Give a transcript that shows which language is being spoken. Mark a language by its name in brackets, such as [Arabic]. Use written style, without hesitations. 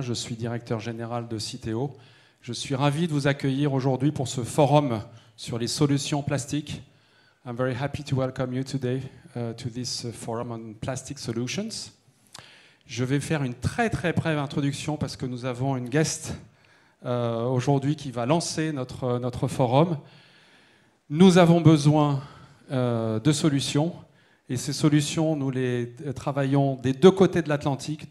[French] Je suis directeur général de Citeo. Je suis ravi de vous accueillir aujourd'hui pour ce forum sur les solutions plastiques. [English] I'm very happy to welcome you today to this forum on plastic solutions. [French] Je vais faire une très brève introduction parce que nous avons une guest aujourd'hui qui va lancer notre forum. Nous avons besoin de solutions et ces solutions, nous les travaillons des deux côtés de l'Atlantique.